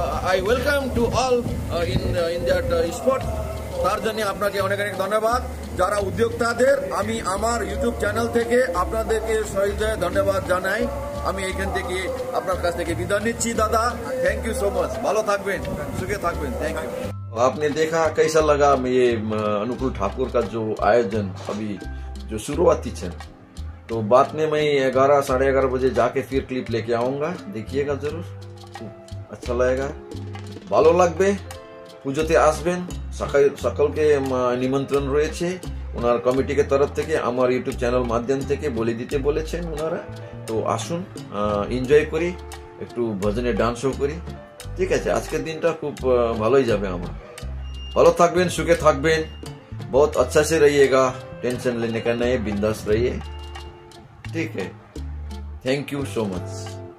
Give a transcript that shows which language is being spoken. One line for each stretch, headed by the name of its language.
English: I welcome to all in that spot.
Bangla: তার জন্য আপনাকে অনেক অনেক ধন্যবাদ। যারা উদ্যোক্তাদের আমি আমার ইউটিউব চ্যানেল থেকে আপনাদেরকে সহৃদয় ধন্যবাদ জানাই। আমি এইখান থেকে আপনার কাছ থেকে বিদায় নিচ্ছি দাদা।
English: Thank you so much.
Bangla: ভালো থাকবেন, সুখে থাকবেন।
English: Thank you.
Hindi: आपने देखा कैसा लगा ये अनुकूल ठाकुर का जो आयोजन अभी जो शुरुआती है, तो बाद में मैं 11 साढ़े 11 बजे जाके फिर क्लिप लेके आऊंगा, देखिएगा जरूर, अच्छा लगेगा,
Bangla: ভালো লাগবে। পুজোতে আসবেন, সকলকে নিমন্ত্রণ রয়েছে ওনার কমিটির তরফ থেকে, আমার ইউটিউব চ্যানেল মাধ্যম থেকে বলে দিতে বলেছেন ওনারা। তো আসুন, এনজয় করি, একটু ভজনে ডান্সও করি। ঠিক আছে, আজকের দিনটা খুব ভালোই যাবে আমার। ভালো থাকবেন, সুখে থাকবেন,
Hindi: बहुत अच्छा से रहिएगा, टेंशन लेने का नहीं, बिंदास रहिए। ठीक है,
English: Thank you so much.